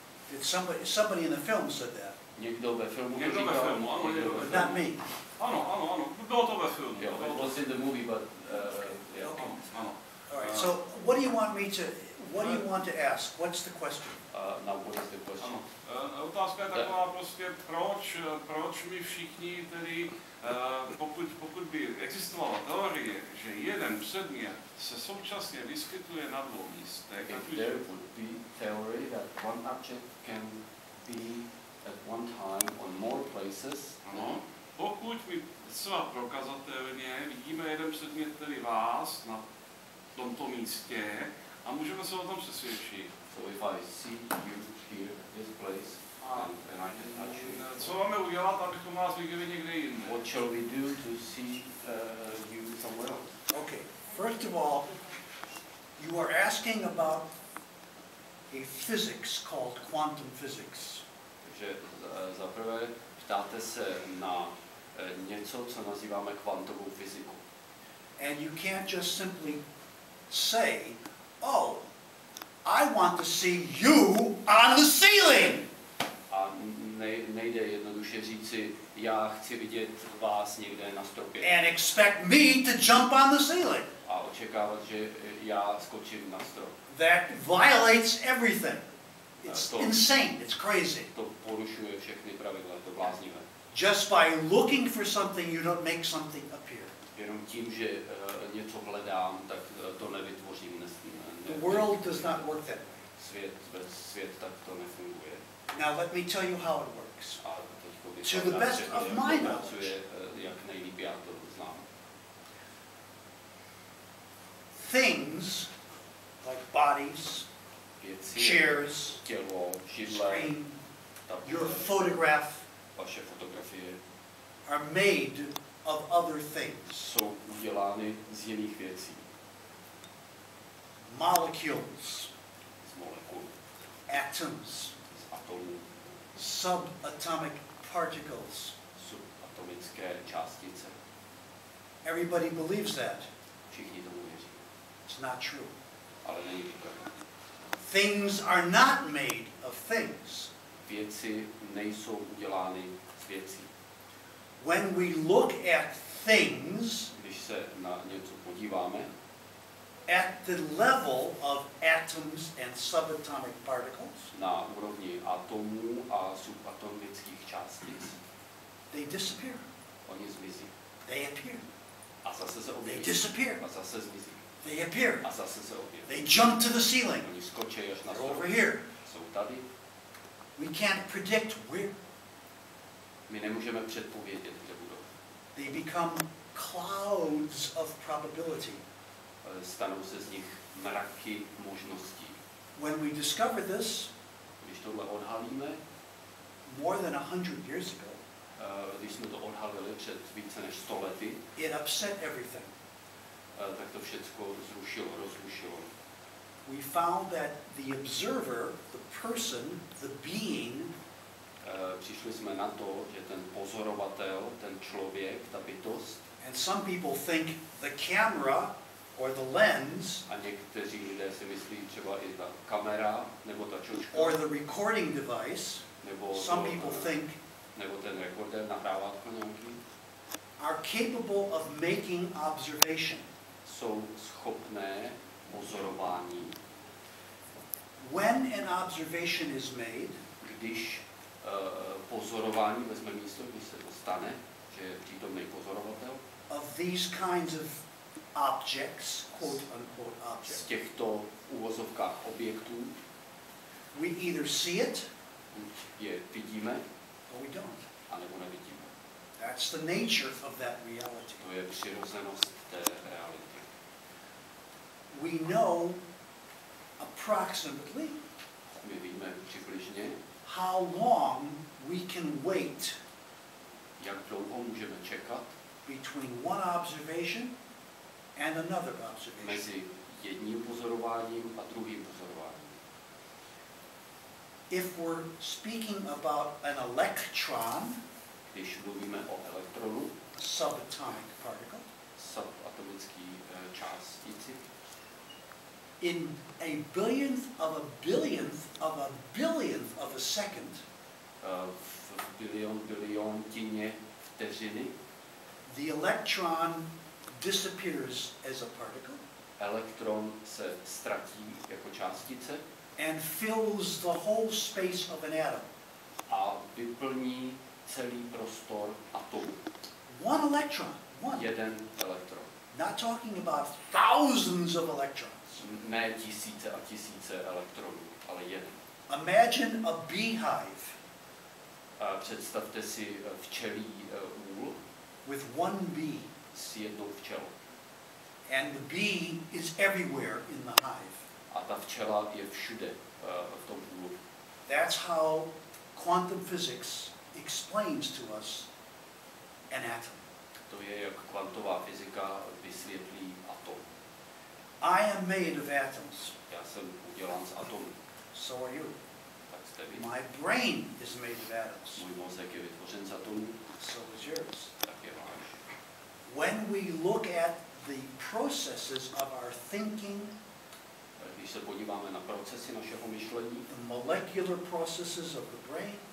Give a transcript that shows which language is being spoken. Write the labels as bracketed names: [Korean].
[English] Did somebody in the film said that? [Czech] Někdo ve filmu to říkal. Ano, [English] not me. [Czech] Ano, bylo to ve filmu. [English] Yeah, it was in the movie, but yeah. Okay. [Czech] Ano. [English] All right. So, what do you want to ask? What's the question? Now, what is the question? [Czech] Ano. Otázka je taková prostě, proč my všichni tedy, pokud by existovala teorie, že jeden předmět se současně vyskytuje na dvou místech, [English] if there would be theory that one object can be at one time on more places, [Czech] ano, pokud my zcela prokazatelně vidíme jeden předmět, tedy vás na tomto místě, a můžeme se o tom přesvědčit. [English] So if I see you here, this place, and I can touch you. [Czech] Co máme udělat, abychom vás viděli někde jinde? [English] What shall we do to see you somewhere else? Okay. First of all, you are asking about a physics called quantum physics. [Czech] Takže za prvé ptáte se na něco, co nazýváme kvantovou fyziku. [English] And you can't just simply say, oh, I want to see you on the ceiling. [Czech] A nejde jednoduše říci, já chci vidět vás někde na stropě. [English] And expect me to jump on the ceiling. [Czech] A očekávat, že já skočím na strop. [English] That violates everything. It's insane. It's crazy. [Czech] To porušuje všechny pravidla, to bláznivé. [English] Just by looking for something, you don't make something appear. [Czech] Jenom tím, že něco hledám, tak to nevytvořím. [English] The world does not work that way. [Czech] Svět tak to nefunguje. [English] Now let me tell you how it works. A To the best of my knowledge. [Czech] Jak nejlíp já to znám. [English] Things like bodies, chairs, [Czech] tělo, židle, [English] screen, your photograph [Czech] vaše fotografie [English] are made of other things. [Czech] Jsou udělány z jiných věcí. [English] Molecules, [Czech] Z molekul, [English] atoms, [Czech] z atomů, [English] subatomic particles. [Czech] subatomické částice. [English] Everybody believes that. [Czech] Všichni tomu věří. [English] It's not true. [Czech] Ale není to pravda. [English] Things are not made of things. [Czech] Věci nejsou udělány z věcí. [English] When we look at things, [Czech] Když se na něco podíváme, [English] at the level of atoms and subatomic particles, [Czech] na úrovni atomů a subatomických částic, [English] they disappear. [Czech] oni zmizí. [English] They appear. [Czech] A zase se [English] They [Czech] objeví. [English] disappear. [Czech] A zase zmizí. [English] They appear. [Czech] A zase se objeví. [English] They jump to the ceiling. [Czech] Oni skočí až na [English] They're [Czech] strop. [English] over here. [Czech] Jsou tady. [English] We can't predict where. [Czech] My nemůžeme předpovědět, kde budou. [English] They become clouds of probability. [Czech] Stanou se z nich mraky možností. [English] When we discover this, [Czech] Když tohle odhalíme, [English] more than 100 years ago, [Czech] když jsme to odhalili před více než 100 lety, [English] it upset everything. [Czech] tak to všechno rozrušilo. [English] We found that the observer, the person, the being, [Czech] Přišli jsme na to, že ten pozorovatel, ten člověk, ta bytost, [English] and some people think the camera or the lens [Czech] a někteří lidé si myslí třeba i ta kamera, nebo ta čočka, [English] or the recording device, [Czech] nebo, [English] some people think [Czech] nebo ten rekorder, nahrávátko nějaký, [English] are capable of making observation. [Czech] jsou schopné pozorování. [English] When an observation is made, [Czech] Když pozorování vezme místo, když se to stane, že je přítomný pozorovatel, [English] of these kinds of objects, quote unquote [Czech] z [English] objects, [Czech] těchto uvozovkách objektů, [English] we either see it [Czech] buď je vidíme, [English] or we don't. [Czech] anebo nevidíme. [English] That's the nature of that reality. [Czech] To je přirozenost té reality. [English] We know approximately [Czech] My víme přibližně, [English] how long we can wait [Czech] jak dlouho můžeme čekat [English] between one observation and another observation. [Czech] mezi jedním pozorováním a druhým pozorováním. [English] If we're speaking about an electron, [Czech] Když mluvíme o elektronu, [English] a subatomic particle, [Czech] subatomický částici, [English] in a billionth of a billionth of a billionth of a second, [Czech] v biliontině vteřiny, [English] the electron disappears as a particle [Czech] elektron se ztratí jako částice [English] and fills the whole space of an atom. [Czech] a vyplní celý prostor atomu. [English] One electron, one. [Czech] Jeden elektron. [English] Not talking about thousands of electrons. [Czech] Ne tisíce a tisíce elektronů, ale jeden. [English] Imagine a beehive [Czech] Představte si včelí úl [English] with one bee, [Czech] s jednou včelou. [English] and the bee is everywhere in the hive. [Czech] A ta včela je všude v tom úlu. [English] That's how quantum physics explains to us an atom. [Czech] To je, jak kvantová fyzika vysvětlí atom. [English] I am made of atoms. [Czech] Já jsem udělán z atomů. [English] So are you. [Czech] Tak jste vy. [English] My brain is made of atoms. [Czech] Můj mozek je vytvořen z atomů, [English] So is yours. [Czech] tak je váš. [English] When we look at the processes of our thinking, [Czech] Když se podíváme na procesy našeho myšlení, [English] the molecular processes of the brain,